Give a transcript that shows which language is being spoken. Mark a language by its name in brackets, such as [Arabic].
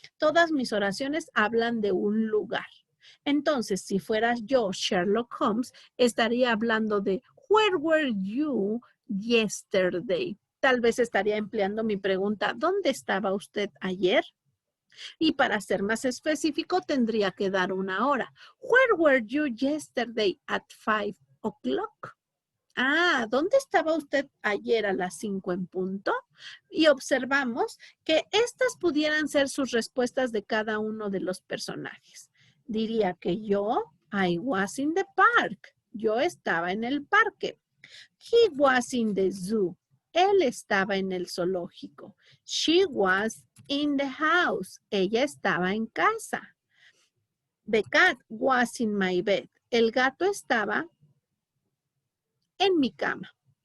[Spanish] Todas mis oraciones hablan de un lugar. Entonces, si fueras yo, Sherlock Holmes, estaría hablando de [English] where were you yesterday? [Spanish] Tal vez estaría empleando mi pregunta, ¿dónde estaba usted ayer? Y para ser más específico, tendría que dar una hora. [English] Where were you yesterday at 5 o'clock? [Spanish] ¿Dónde estaba usted ayer a las 5 en punto? Y observamos que estas pudieran ser sus respuestas de cada uno de los personajes. Diría que yo, [English] I was in the park. [Spanish] Yo estaba en el parque. [English] He was in the zoo. [Spanish] Él estaba en el zoológico. [English] She was in the house. [Spanish] Ella estaba en casa. [English] The cat was in my bed. [Spanish] El gato estaba en mi cama.